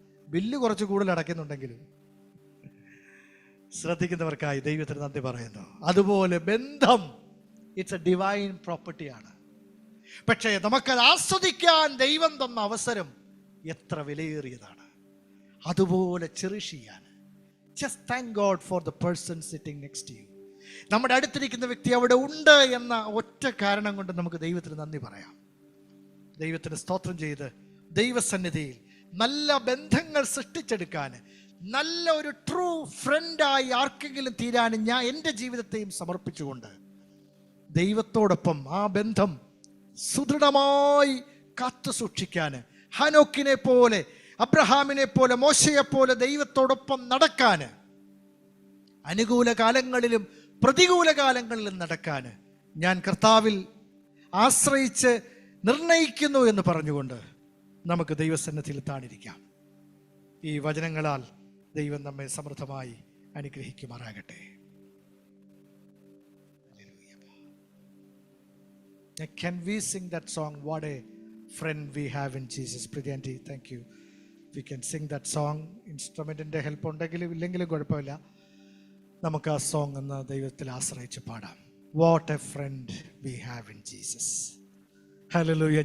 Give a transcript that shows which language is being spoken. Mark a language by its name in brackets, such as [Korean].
[Malayalam] Bill കുറച്ച് കൂടുതൽ അടയ്ക്കുന്നുണ്ടെങ്കിലും ശ്രദ്ധിക്കുന്നവർക്കായി ദൈവത്തിന് നന്ദി പറയുന്നു. അതുപോലെ ബന്ധം [English] it's a divine [Malayalam] പ്രോപ്പർട്ടിയാണ്. പക്ഷേ നമുക്കത് ആസ്വദിക്കാൻ ദൈവം തന്ന അവസരം എത്ര വിലയേറിയതാണ്. അതുപോലെ ചെറിഷ് ചെയ്യാൻ, [English] just thank God for the person sitting next to you. [Malayalam] നമ്മുടെ അടുത്തിരിക്കുന്ന വ്യക്തി അവിടെ ഉണ്ട് എന്ന ഒറ്റ കാരണം കൊണ്ട് നമുക്ക് ദൈവത്തിന് നന്ദി പറയാം. ദൈവത്തിന് സ്തോത്രം ചെയ്ത് ദൈവസന്നിധിയിൽ നല്ല ബന്ധങ്ങൾ സൃഷ്ടിച്ചെടുക്കാൻ, നല്ല ഒരു ട്രൂ ഫ്രണ്ടായി ആർക്കെങ്കിലും തീരാൻ ഞാൻ എൻ്റെ ജീവിതത്തെയും സമർപ്പിച്ചുകൊണ്ട് ദൈവത്തോടൊപ്പം ആ ബന്ധം സുദൃഢമായി കാത്തു സൂക്ഷിക്കാൻ, ഹനോക്കിനെ പോലെ, അബ്രഹാമിനെ പോലെ, മോശയെ പോലെ ദൈവത്തോടൊപ്പം നടക്കാൻ, അനുകൂല കാലങ്ങളിലും പ്രതികൂല കാലങ്ങളിലും നടക്കാൻ ഞാൻ കർത്താവിൽ ആശ്രയിച്ച് നിർണയിക്കുന്നു എന്ന് പറഞ്ഞുകൊണ്ട് നമുക്ക് ദൈവസന്നിധിയിൽ താണിരിക്കാം. ഈ വചനങ്ങളാൽ ദൈവം നമ്മെ സമൃദ്ധമായി അനുഗ്രഹിക്കുമാറാകട്ടെ. [English] Can we sing that song, What a Friend We Have in Jesus? Pridyanti, thank you. We can sing that song. [Malayalam] ഇൻസ്ട്രുമെൻറ്റിൻ്റെ help ഉണ്ടെങ്കിലും ഇല്ലെങ്കിലും കുഴപ്പമില്ല. നമുക്ക് ആ സോങ് എന്ന ദൈവത്തിൽ ആശ്രയിച്ച് പാടാം. [English] What a friend we have in Jesus. Hallelujah.